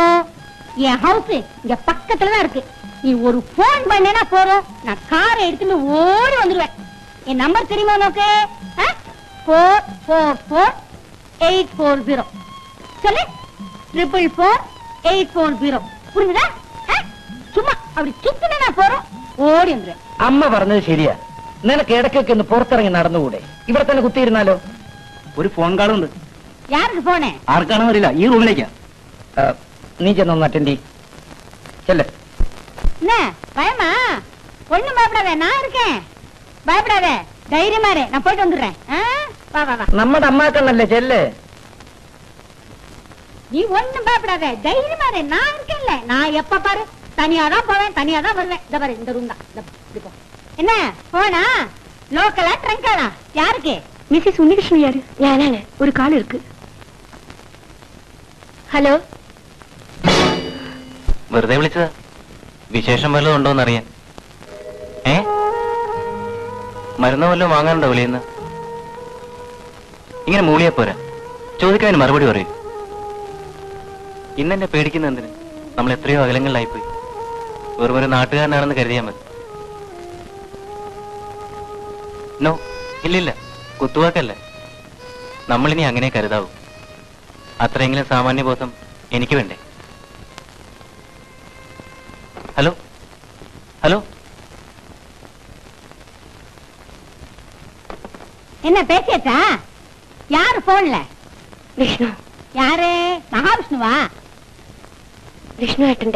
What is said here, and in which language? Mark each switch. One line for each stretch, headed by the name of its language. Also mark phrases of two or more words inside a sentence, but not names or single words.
Tamil: என் ஹவுஸ் இங்க பக்கத்துலதான் இருக்கு. நீ ஒரு போன் பண்ணேன்னா போறோம், நான் காரை எடுத்துட்டு ஓடி வந்துருவேன். என் நம்பர் தெரியுமா நோக்கு? 444840. சொல்லு. 444840. புரிஞ்சுதா? சும்மா அப்படி சுத்தினா போறோம், ஓடி வந்துருவேன்.
Malayalam: അമ്മ പറഞ്ഞത് ശരിയാ. നിനക്ക് ഇടയ്ക്കൊക്കെ ഒന്ന് പുറത്തിറങ്ങി നടന്നുകൂടെ? ഇവിടെ തന്നെ കുത്തിയിരുന്നാലോ? ഒരു ഫോൺ കാൾ ഉണ്ട്.
Tamil: யாருக்கு போனே?
Malayalam: ആർക്കാണെന്ന് അറിയില്ല. ഈ റൂമിലേക്കാ. നീ ചെന്നൊന്ന് അറ്റൻഡ് ചെയ്യ്. ചെല്ല്.
Tamil: என்ன பயமா? ஒண்ணும் பயப்படாத, நான் இருக்கேன். பயப்படாத, தைரியமா இரு. நான் போயிட்டு வந்துடுறேன். வா வா வா.
Malayalam: നമ്മുടെ അമ്മാക്കണ്ണല്ലേ, ചെല്ല്.
Tamil: நீ ஒண்ணும் பயப்படாத, தைரியமா இரு. நான் இருக்கேன்ல. நான் எப்ப பாரு தனியா தான் போவேன், தனியா தான் வருவேன். இந்த பாரு, இந்த ரூம் தான். என்ன போனா லோக்கலா ட்ரங்கானா? யாருக்கு? மிஸ்ஸஸ் உன்னிகிருஷ்ணன். யாரு?
Malayalam: ഞാനാണ്. ഒരു കാൾ இருக்கு. ഹലോ. വെറുതെ വിളിച്ചതാ. വിശേഷം വല്ലതും ഉണ്ടോന്നറിയാൻ. മരുന്ന് വല്ലതും വാങ്ങാനുണ്ടോ വിളിയെന്ന്? ഇങ്ങനെ മൂളിയാ പോരാ, ചോദിക്കാൻ മറുപടി പറയൂ. ഇന്നെന്നെ പേടിക്കുന്ന എന്തിന്? നമ്മൾ എത്രയോ അകലങ്ങളിലായിപ്പോയി. വെറും ഒരു നാട്ടുകാരനാണെന്ന് കരുതിയാൽ മതി. നോ, ഇല്ലില്ല, കുത്തുവാക്കല്ല. നമ്മളിനി അങ്ങനെ കരുതാവൂ. അത്രയെങ്കിലും സാമാന്യബോധം എനിക്ക് വേണ്ടേ? ഹലോ ഹലോ,
Tamil: என்ன பேசியாச்சா? யாரு போன்ல?
Malayalam: വിഷ്ണു.
Tamil: யாரு? மகாவிஷ்ணுவா?
Malayalam: വിഷ്ണു ഏട്ടന്റെ.